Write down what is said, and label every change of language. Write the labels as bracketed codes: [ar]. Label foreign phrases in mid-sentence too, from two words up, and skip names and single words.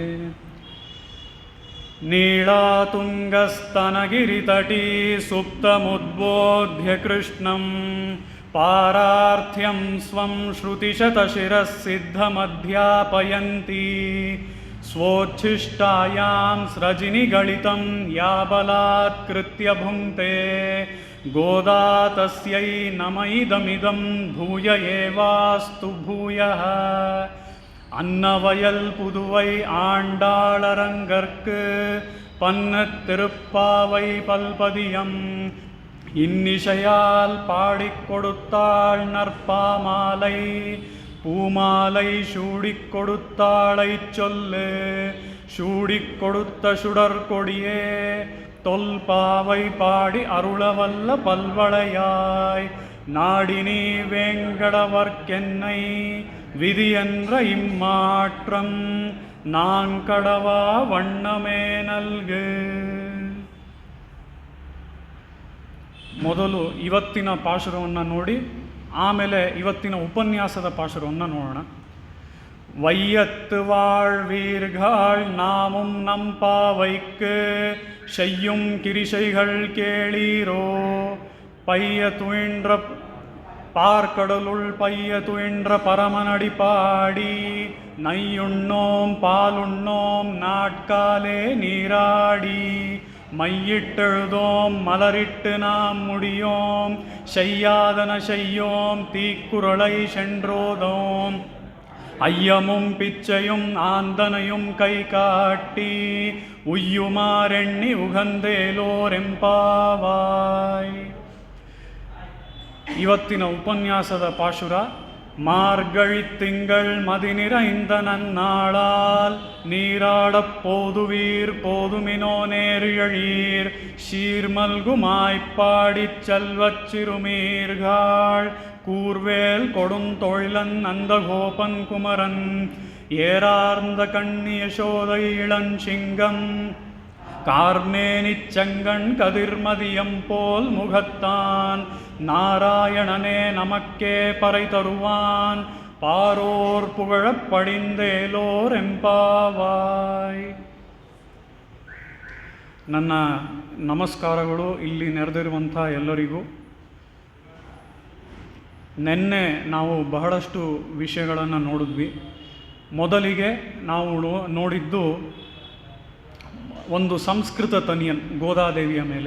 [sa] नीलातुङ्गस्तनगिरितटी सुप्तमुद्बोध्य कृष्णं पारार्थ्यं स्वं श्रुतिशतशिरः सिद्धमध्यापयन्ती स्वोच्छिष्टायां स्रजिनिगलितं या बलात्कृत्य भुङ्क्ते गोदा तस्यै नम इदमिदं भूय एवास्तु भूयः। [ta] அன்னவயல் புதுவை ஆண்டாளரங்கர்க்கு பன்ன திருப்பாவை பல்பதியம் இன்னிசையால் பாடிக் கொடுத்தாள் நற்பாமாலை பூமாலை சூடிக் கொடுத்தாளைச் சொல்லு சூடிக் கொடுத்த சுடற்கொடியே தொல்பாவை பாடி அருளவல்ல பல்வளையாய் நாடினி வேங்கடவர்க்கென்னை விதி என்ற இம்மாற்றம் நான் கடவா வண்ணமே நல்கு. [kn] ಮೊದಲು ಇವತ್ತಿನ ಪಾಶುರವನ್ನು ನೋಡಿ ಆಮೇಲೆ ಇವತ್ತಿನ ಉಪನ್ಯಾಸದ ಪಾಶುರವನ್ನು ನೋಡೋಣ. [ta] வையத்து வாழ்வீர்கள் நாமும் நம்பாவைக்கு செய்யும் கிரிசைகள் கேளீரோ பைய துயின்ற பார்க்கடலுள் பைய துயின்ற பரமனடி பாடி நையுண்ணோம் பாலுண்ணோம் நாட்காலே நீராடி மையிட்டெழுதோம் மலரிட்டு நாம் முடியோம் செய்யாதன செய்யோம் தீக்குறளை சென்றோதோம் ஐயமும் பிச்சையும் ஆந்தனையும் கை காட்டி உய்யுமாரெண்ணி ಉಗಂದೇಲೋರೆಂಪಾವಾಯ್. [kn] ಇವತ್ತಿನ ಉಪನ್ಯಾಸದ ಪಾಶುರ [ta] மார்கழித் திங்கள் மதி நிறைந்த நன்னாளால் நீராடப் போதுவீர் போதுமினோ நேரியழீர் சீர்மல்குமாய்ப்பாடிச் செல்வச் சிறுமீர்கள் கூர்வேல் கொடுந்தொழிலன் நந்தகோபன் குமரன் ஏரார்ந்த கண்ணி யசோதை இளஞ்சிங்கம் கார்மேனிச் செங்கண் கதிர்மதியம் போல் முகத்தான் நாராயணனே நமக்கே பறை தருவான் பாரோர் புகழப் படிந்தேலோர் ಎಂಪಾವಾಯ್. [kn] ನನ್ನ ನಮಸ್ಕಾರಗಳು ಇಲ್ಲಿ ನೆರೆದಿರುವಂಥ ಎಲ್ಲರಿಗೂ. ನಿನ್ನೆ ನಾವು ಬಹಳಷ್ಟು ವಿಷಯಗಳನ್ನು ನೋಡಿದ್ವಿ. ಮೊದಲಿಗೆ ನಾವು ನೋಡಿದ್ದು ಒಂದು ಸಂಸ್ಕೃತ ತನಿಯನ್ ಗೋದಾದೇವಿಯ ಮೇಲೆ.